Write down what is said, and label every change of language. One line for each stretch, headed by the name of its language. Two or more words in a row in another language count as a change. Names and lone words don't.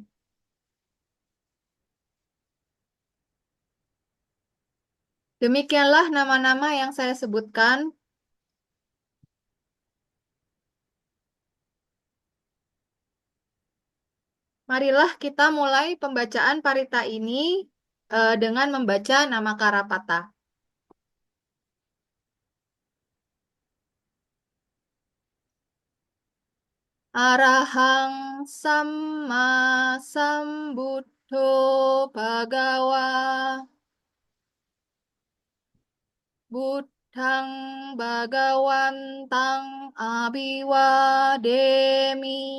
Indonesian: Demikianlah nama-nama yang saya sebutkan. Marilah kita mulai pembacaan parita ini dengan membaca nama Karapata.
Pali: Arahang Samma Sambuddho Bhagawa Buddhang Bhagawantang Abhiwademi